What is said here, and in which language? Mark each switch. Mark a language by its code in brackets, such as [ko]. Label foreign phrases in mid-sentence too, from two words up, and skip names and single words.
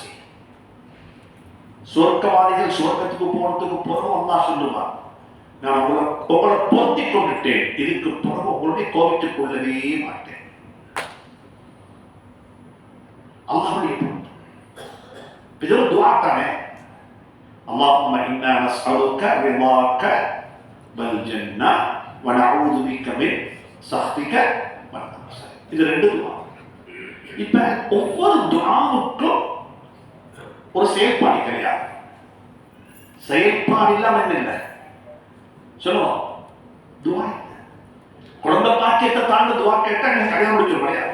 [ta] சுவர்க்கவாதிகள் சுவர்க்கத்துக்கு போறதுக்கு பிறகு அல்லாஹ் சொல்லுவார், நான் உங்களை பொருத்திக் கொண்டுட்டேன், இதுக்கு பிறகு உங்களுடைய கோபித்துக் கொள்ளவே மாட்டேன். அல்லாஹ்வுடைய பொருத்தம். இது ஒரு துஆ தானே. [ar] اللهم إنا نسألك رضاك والجنة ونعوذ بك من سخطك والنار. [ta] இது ரெண்டு துஆ. இப்ப ஒவ்வொரு துஆவுக்கும் ஒரு செயல்பாடு கிடையாது. செயல்பாடு இல்லாம என்ன இல்லை சொல்லுவோம். துஆ குழந்தை பாக்கியத்தை தாண்டி துஆ கேட்டா நீங்க கல்யாணம் முடிக்க முடியாது.